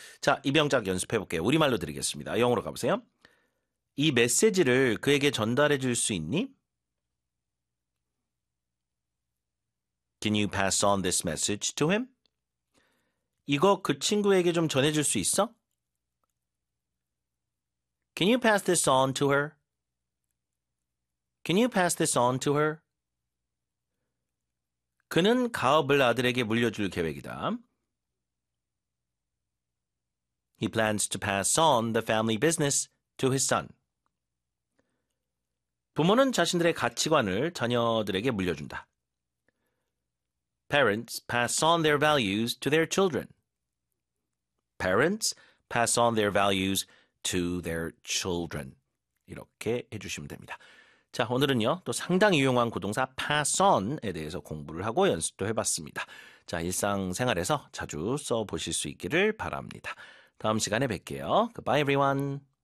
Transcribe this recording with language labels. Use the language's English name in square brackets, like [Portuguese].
[Korean] 자, 이 명작 연습해 볼게요. 우리말로 드리겠습니다. 영어로 가보세요. 이 메시지를 그에게 전달해 줄 수 있니? [English] Can you pass on this message to him? [Korean] 이거 그 친구에게 좀 전해줄 수 있어? [English] Can you pass this on to her? Can you pass this on to her? [Korean] 그는 가업을 아들에게 물려줄 계획이다. [English] He plans to pass on the family business to his son. [Korean] 부모는 자신들의 가치관을 자녀들에게 물려준다. [English] Parents pass on their values to their children. Parents pass on their values to their children. [Korean] 이렇게 해주시면 됩니다. 자, 오늘은요, 또 상당히 유용한 구동사 pass on에 대해서 공부를 하고 연습도 해봤습니다. 자, 일상생활에서 자주 써보실 수 있기를 바랍니다. 다음 시간에 뵐게요. [English] Goodbye, everyone.